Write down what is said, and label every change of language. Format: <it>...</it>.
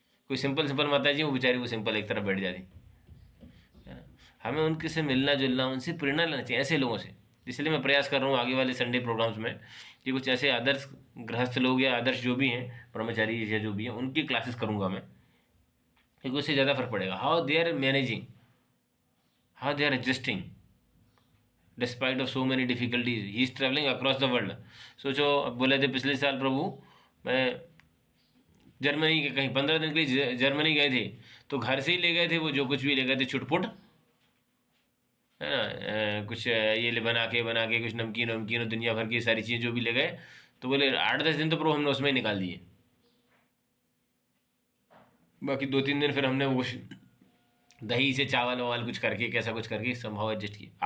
<hi>कोई simple simple माता जी वो बेचारी वो सिंपल एक तरफ बैठ जाती है ना। हमें उनके से मिलना जुलना, उनसे प्रेरणा लेना चाहिए, ऐसे लोगों से। इसलिए मैं प्रयास कर रहा हूँ आगे वाले संडे प्रोग्राम्स में कि कुछ ऐसे आदर्श गृहस्थ लोग या आदर्श जो भी हैं, ब्रह्मचारी या जो भी हैं, उनकी क्लासेस करूँगा मैं, क्योंकि उससे ज़्यादा फर्क पड़ेगा।</hi> <en>How they are managing, how they are adjusting despite of so many difficulties. He is traveling across the world.</en> <hi>सोचो, अब बोले थे पिछले साल प्रभु मैं जर्मनी के कहीं 15 दिन के लिए जर्मनी गए थे, तो घर से ही ले गए थे वो जो कुछ भी ले गए थे छुटपुट, है ना, कुछ ये ले बना के कुछ नमकीन वमकीन और दुनिया भर की सारी चीज़ें जो भी ले गए, तो बोले 8-10 दिन तो प्रभु हमने उसमें ही निकाल दिए, बाकी 2-3 दिन फिर हमने वो दही से चावल वावल कुछ करके कैसा कुछ करके संभव एडजस्ट किया।</hi>